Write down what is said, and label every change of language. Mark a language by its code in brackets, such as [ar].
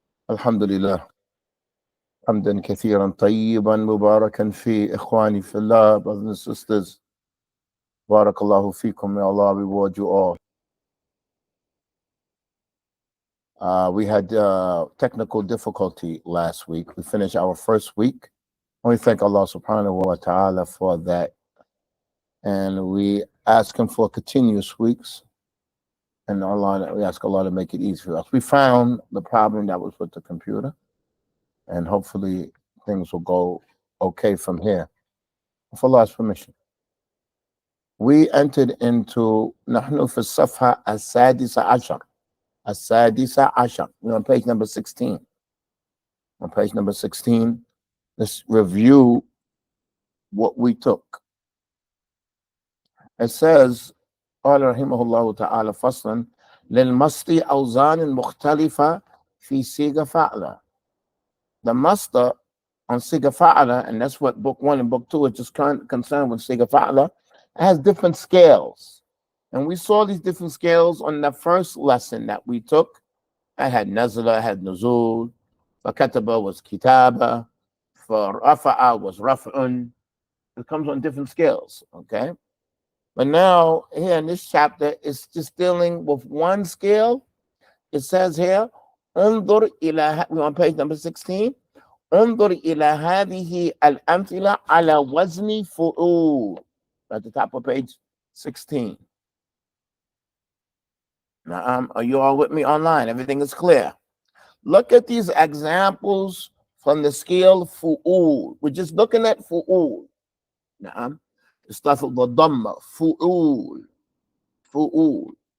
[ar] الحمد لله حمدا كثيرا طيبا مباركا فيه. إخواني في [en] Allah, brothers and sisters, barakallahu feekum. May Allah reward you all. We had technical difficulty last week. We finished our first week, and we thank Allah subhanahu wa ta'ala for that, and we ask him for continuous weeks, and we ask Allah to make it easy for us. We found the problem that was with the computer, and hopefully things will go okay from here, with Allah's permission. We entered into [ar] نحن في الصفحة السادسة عشر. السادسة عشر. [en] We're on page number 16. On page number 16, let's review what we took. It says, [ar] قال رحمه الله تعالى فصلا للمصدر أوزان مختلفة في صيغة فعلة. [en] The master on Siga Fa'ala, and that's what book 1 and book 2 is just concerned with Siga Fa'ala, it has different scales. And we saw these different scales on the first lesson that we took. I had Nazala, I had Nuzul, for Kataba was Kitaba, for Rafa'a was Raf'un. It comes on different scales, okay? But now, here in this chapter, it's just dealing with one scale. It says here, we're on page number 16. [ar] انظر إلى هذه الأمثلة على وزن فعول. [en] At the top of page 16. Now, are you all with me online? Everything is clear. Look at these examples from the scale fu'ul. We're just looking at fu'ul. Now, the stuff of the dhamma, fu'ul. Fu'ul.